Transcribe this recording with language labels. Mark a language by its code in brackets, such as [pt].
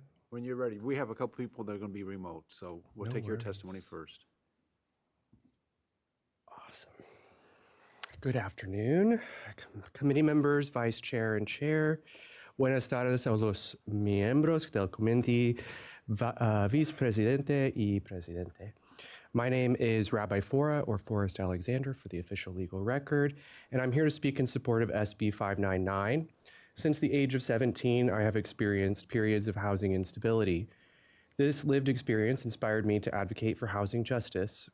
[en] When you're ready, we have a couple people that are going to be remote, so we'll take your testimony first. Awesome. Good afternoon, committee members, vice chair and chair. [es] Buenas tardes a los miembros del comité, vicepresidente y presidente. [en] My name is Rabbi Fora, or Forrest Alexander for the official legal record, and I'm here to speak in support of SB 599. Since the age of 17, I have experienced periods of housing instability. This lived experience inspired me to advocate for housing justice.